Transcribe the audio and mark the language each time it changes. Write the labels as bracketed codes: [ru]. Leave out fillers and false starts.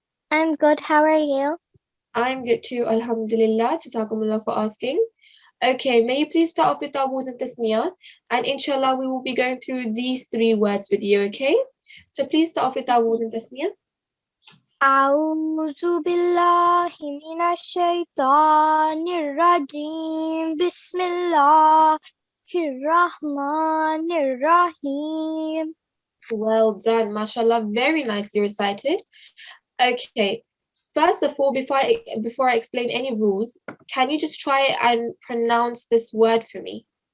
[en] I'm good. How are you? I'm good too, alhamdulillah. Jazakumullah for asking. Okay, may you please start off with Dawood and Tasmiyah, and inshallah we will be going through these 3 words with you, okay? So please start off with Dawood and Tasmiyah. [ar] أعوذ بالله من الشيطان الرجيم بسم الله الرحمن الرحيم. [en] Well done, mashallah, very nicely recited. Okay, first of all, before I explain any rules, can you just try and pronounce this word for me?